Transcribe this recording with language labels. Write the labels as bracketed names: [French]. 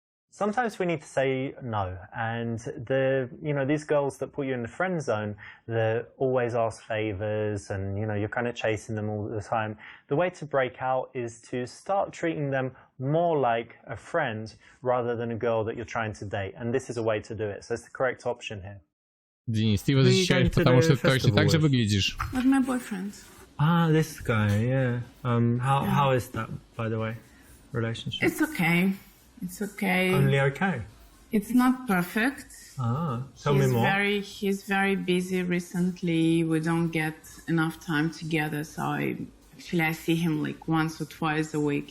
[English] Sometimes we need to say no, and these girls that put you in the friend zone, they always ask favors, and you're kind of chasing them all the time. The way to break out is to start treating them more like a friend rather than a girl that you're trying to date, and this is a way to do it. So it's the correct option here. [Russian] Денис, ты его защищаешь, потому что ты точно так же выглядишь. [English] With my boyfriend. This guy, yeah. How is that, by the way, relationship? It's okay. It's okay. Only okay? It's not perfect. Tell me more. He's very busy recently. We don't get enough time together. So I see him like once or twice a week.